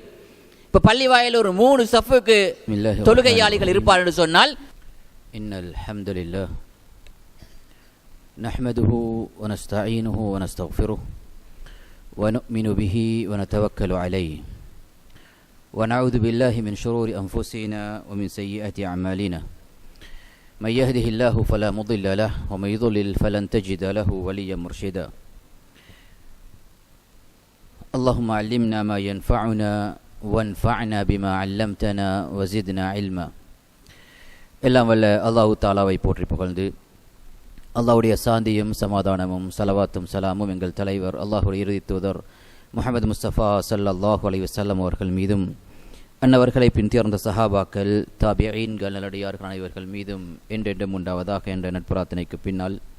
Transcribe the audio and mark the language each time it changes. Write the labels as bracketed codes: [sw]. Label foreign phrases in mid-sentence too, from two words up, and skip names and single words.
[ta] இப்போ பள்ளி வாயில் ஒரு 3 சஃப்புக்கு தொழுகையாளிகள் இருப்பார் என்று சொன்னால், [ar] إن الحمد لله نحمده ونستعينه ونستغفره ونؤمن به ونتوكل عليه ونعوذ بالله من شرور أنفسنا ومن سيئات أعمالنا من يهده الله فلا مضل له ومن يضلل فلن تجد له وليا مرشدا اللهم علمنا ما ينفعنا وانفعنا بما علمتنا وزدنا علما. [ta] எல்லாம் வல்ல அல்லாஹ் தஆலாவை போற்றி புகழ்ந்து அல்லாஹ்வுடைய சாந்தியும் சமாதானமும் ஸலவாத்தும் ஸலாமும் எங்கள் தலைவர் அல்லாஹ்வுடைய இறுதி தூதர் முஹம்மது முஸ்தபா [ar] صلى الله عليه وسلم [ta] அவர்கள் மீதும், அன்னவர்களை பின்தொடர்ந்த சஹாபாக்கள், தாபிஈன்கள், நல்லடியார்கள் அனைவர்கள் மீதும் என்றென்றும் உண்டாவதாக என்ற நட்பிரார்த்தனைக்கு பின்னால்,